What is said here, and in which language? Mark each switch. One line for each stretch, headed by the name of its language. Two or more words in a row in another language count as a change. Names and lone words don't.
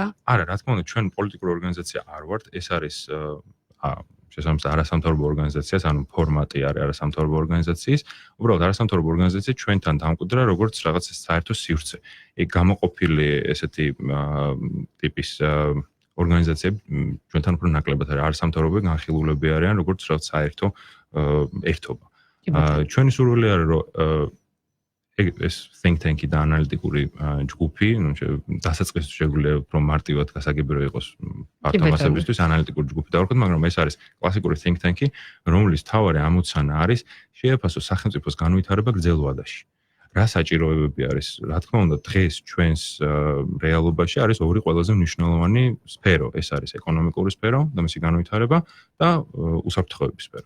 Georgian: არა, რა თქმა უნდა, ჩვენ პოლიტიკური ორგანიზაცია არ ვართ, ეს არის შესაბამისად არასამთავრობო ორგანიზაციას, ანუ ფორმატი არის არასამთავრობო ორგანიზაციის, უბრალოდ არასამთავრობო ორგანიზაცია ჩვენთან დამკვიდრა როგორც რაღაც საერთო სივრცე. ეგ გამოყოფილი ესეთი ტიპის ორგანიზაციები ჩვენთან უფრო ნაკლებად არის არასამთავრობო განხილულები არიან როგორც რაღაც საერთო ერთობა. ჩვენი სურვილი არის, რომ ეს
English: think tank-
Georgian: ი და ანალიტიკური ჯგუფი, დასაწყისში შეგვიძლია უფრო მარტივად გასაგებია იყოს პარტნიორებისთვის ანალიტიკური ჯგუფი დავარქვათ, მაგრამ ეს არის კლასიკური
English: think tank-
Georgian: ი, რომლის მთავარი ამოცანა არის შეაფასოს სახელმწიფოს განვითარება გრძელ ვადაში. რა საჭიროებები არის? Რა თქმა უნდა, დღეს ჩვენს რეალობაში არის ორი ყველაზე მნიშვნელოვანი სფერო. ეს არის ეკონომიკური სფერო და მისი განვითარება და უსაფრთხოების სფერო.